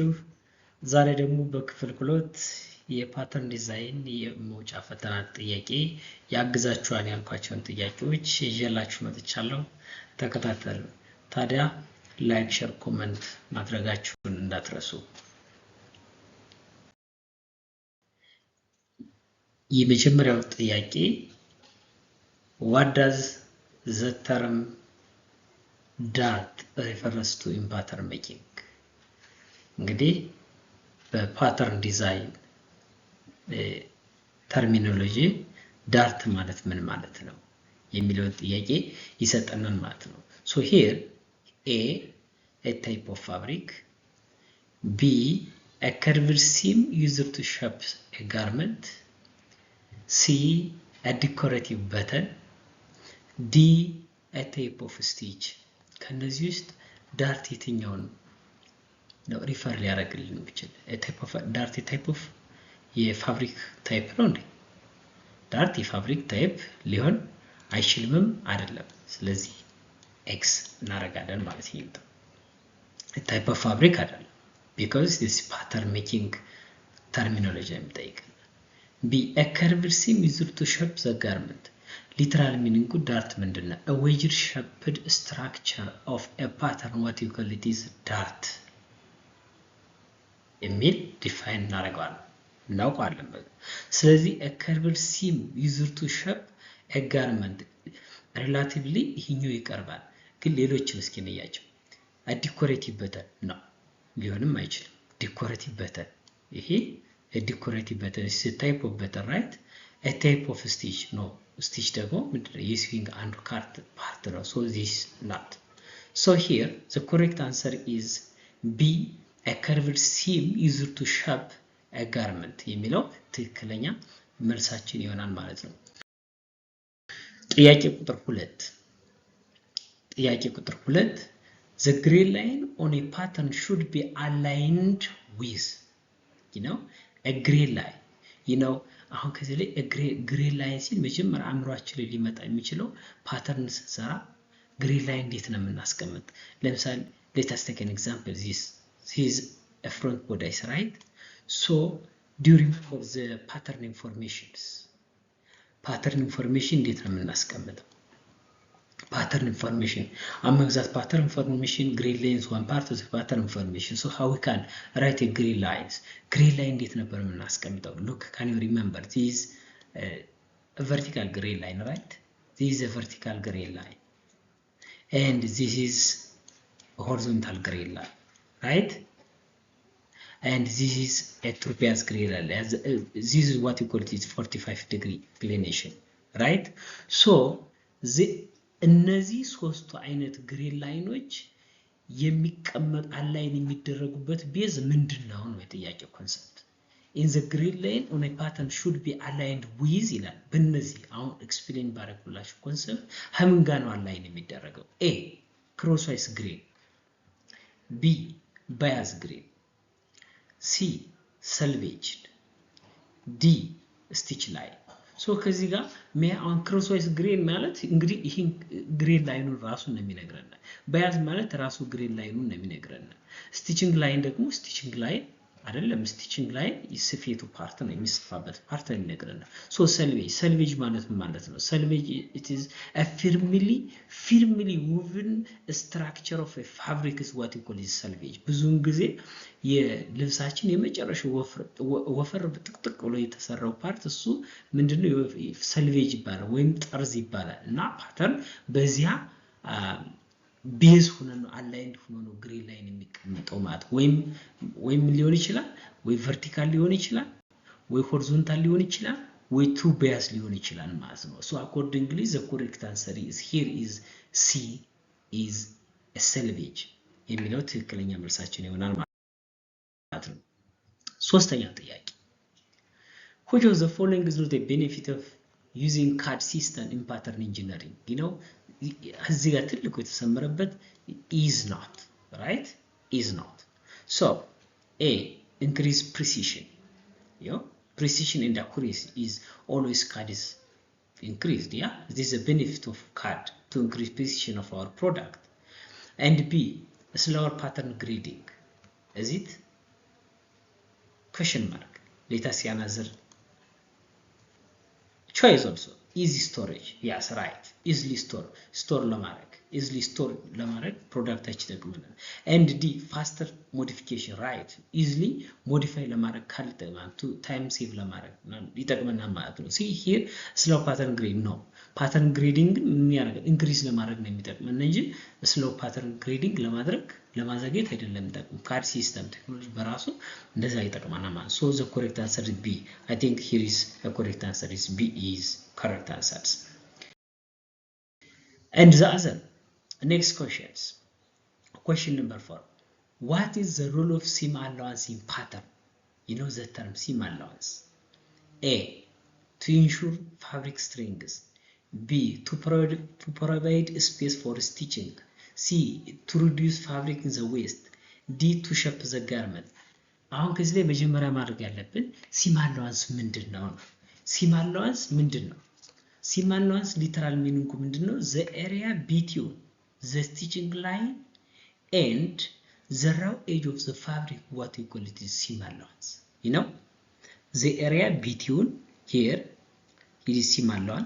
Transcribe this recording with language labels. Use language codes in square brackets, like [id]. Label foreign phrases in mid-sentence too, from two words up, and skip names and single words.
[am] ዛሬ ደግሞ በክፍል 2 የፓተርን ዲዛይን የመውጫ ፈተና ጥያቄ ያግዛችኋል ያልኳቸውን ጥያቄዎች ይዤላችሁ መጥቻለሁ። ተከታተሉ። ታዲያ [en] like, share, comment [am] ማድረጋችሁን እንዳትረሱ። የመጀመሪያው ጥያቄ [en] what does the term dart refers to in pattern making? [am] እንግዲህ በፓተርን ዲዛይን ተርሚኖሎጂ ዳርት ማለት ምን ማለት ነው የሚለውን ጥያቄ ይሰጠናል ማለት ነው። [en] so here a type of fabric, b a curved seam used to shape a garment, c a decorative button, d a type of stitch። [am] ከነዚህ ውስጥ ዳርት የትኛውን ነው ሪፈር ሊያደርግልን የሚችል? ዳርት [en] type of [am] የፋብሪክ ታይፕ ነው እንዴ? ዳርት የፋብሪክ ታይፕ ሊሆን አይችልምም አይደለም። ስለዚህ ኤክስ እናደርጋለን ማለት ነው። [en] type of fabric [am] አይደለም [en] because this pattern making terminology [am] የሚጠይቀን። ቢ [en] a curved seam used to shape the garment። literal meaning [am] ዳርት ምንድነው? [en] a wedge shaped structure of a pattern what you call it is dart [am] የሚል ዲፋይን እናውቀዋለን። ስለዚህ [en] a curved seam used to shape a garment [am] ሪላቲቭሊ ይሄኛው ይቀርባል፣ ግን ሌሎችን እስኪ እንያቸው። [en] a decorative button [am] ነው ሊሆንም አይችልም። [en] decorative button ይሄ a decorative button is a type of button, right? a type of stitch no stitch [am] ደግሞ ምንድነው? የስዊንግ አንዱ ፓርት ነው። [en] so this not. so here the correct answer is B, a curved seam used to shape a garment [am] የሚለው ትክክለኛ መልሳችን ይሆናል ማለት ነው። ጥያቄ ቁጥር [en] 2 the gray line on a pattern should be aligned with a gray line [am] አሁን ከዚህ ላይ [en] gray line [am] ሲል መጀመሪያ አእምሯችን ላይ ሊመጣ የሚችለው ፓተርን ስንሰራ [en] gray line [am] እንዴት ነው የምናስቀምጥ? [en] ለምሳሌ let us take an example. This is a front body, right? So do you remember the pattern informations? pattern information [am] እንዴት ነው የምናስቀምጠው? [en] pattern information among that pattern information gray lines one part of the pattern information. So how we can write a gray lines? gray line [am] እንዴት ነበር የምናስቀምጠው? [en] look, can you remember this is a vertical gray line, right? This is a vertical gray line and this is horizontal gray line, right? and this is a trapezius gray line. This is what you call it 45-degree inclination, right? [am] so እነዚህ ሶስቱ አይነት [en] gray lines [am] የሚቀመጥ አላይን የሚደረጉበት ቤዝ ምንድነው ነው የጥያቄው ኮንሰፕት። [en] in the gray line on a pattern should be aligned with [am] ይላል። በእነዚህ አሁን ኤክስፕሌን ባረኩላችሁ ኮንሰፕት ከምን ጋር ነው አላይን የሚደረገው? [en] a crosswise green, b bias green, c selvaged, d stitch line. [am] ሶ ከዚህ ጋር [en] mean crosswise grain [am] ማለት እንግዲህ ይሄ ግሬን ላይኑን ራሱን ነው የሚነግረን። ባያዝ ማለት ራሱ ግሬን ላይኑን ነው የሚነግረን። [en] stitching line [am] ደግሞ [en] stitching line [am] አይደለም፣ [en] stitching line [am] የስፌቱ ፓርት ነው የሚስፋበት ፓርት ነው የሚነግረን። [en] so selvage [am] ማለት ምን ማለት ነው? [en] ሰልቬጅ it is a firmly woven structure of a fabric is what you call is salvage. [am] ብዙውን ጊዜ የልብሳችን የመጨረሻው ወፈር ጥቅጥቅ ብሎ የተሰራው ፓርት እሱ ምንድነው? ሰልቬጅ ይባላል ወይም ጠርዝ ይባላል። እና ፓተርን በዚያ ቤዝ ሆኖ ነው አላይንድ ሆኖ ነው [en] gray line [am] የሚቀመጠው ማለት ወይም ሊሆን ይችላል ወይ ቨርቲካል ሊሆን ይችላል ወይ ሆሪዞንታል ሊሆን ይችላል ወይ [en] to bias [am] ሊሆን ይችላል ማለት ነው። [en] so accordingly the correct answer is here is C is a selvage [am] የሚለው ትክክለኛ መልሳችን ይሆናል ማለት ነው። ሶስተኛ ጥያቄ [en] which of the following is not a benefit of using CAD system in pattern engineering? [am] እዚህ ጋር ትልቁ የተሰመረበት [en] is not, right? is not. so a increase precision. precision and accuracy is always CAD is increased. This is a benefit of CAD to increase precision of our product. And B slower pattern grading. Is it? Question mark. Let us see another choice also. Easy storage. Yes, right. Easily store ለማድረግ easily store [am] ለማድረግ ፕሮዳክታችን ይጠቅመናል። [en] and D faster modification, right? easily modify [am] ለማድረግ ካልተጠቅመን [en] to time save [am] ለማድረግ ይጠቅመናል ማለት ነው። [en] see here slow pattern grading ነው። pattern grading [am] ምን ያደርጋል? [en] increase [am] ለማድረግ ነው የሚጠቅመን እንጂ [en] slow pattern grading [am] ለማዘግየት አይደለም የሚጠቅመው። [en] CAD system technology [am] በራሱ እንደዛ ይጠቅመናል ማለት [en] so the correct answer is B. I think here is a correct answer is B is correct answers. And the other next questions. Question number 4. What is the role of seam allowance in pattern? You know the term seam allowance. A. To ensure fabric strength. B. To provide space for stitching. C. To reduce fabric in the waist. D. To shape the garment. [am] አሁን ከዚህ ላይ መጀመሪያ ማድረግ ያለብን [en] seam allowance [am] ምንድነው? [en] seam allowance [am] ምንድነው? [en] seam allowance literal meaning [am] ምንድነው? [en] the area between the stitching line and the raw edge of the fabric, what we call it is seam allowance. You know, the area between here it is seam allowance.